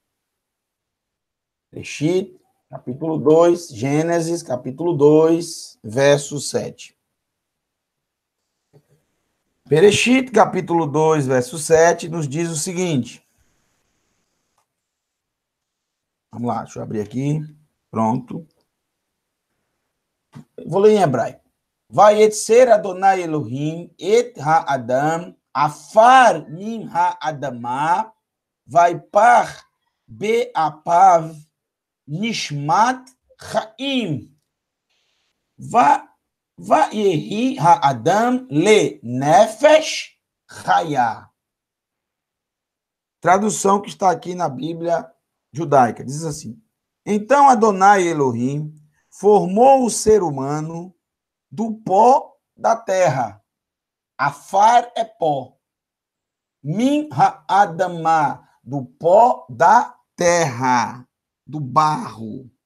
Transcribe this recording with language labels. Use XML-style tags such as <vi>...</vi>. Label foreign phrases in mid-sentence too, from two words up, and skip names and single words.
<pt>Bereshit, capítulo 2, Gênesis, capítulo 2, verso 7. Bereshit, capítulo 2, verso 7, nos diz o seguinte. Vamos lá, deixa eu abrir aqui. Pronto. Vou ler em hebraico.</pt> <he>וייצר אדוני אלהים את האדם עפר מן האדמה ויפח באפיו נשמת חיים ויהי האדם לנפש חיה.</he> <pt>Tradução que está aqui na Bíblia judaica. Diz assim. Então Adonai Elohim formou o ser humano do pó da terra. Afar é pó.</pt> <he>מן האדמה,</he> <pt>do pó da terra, do barro.</pt>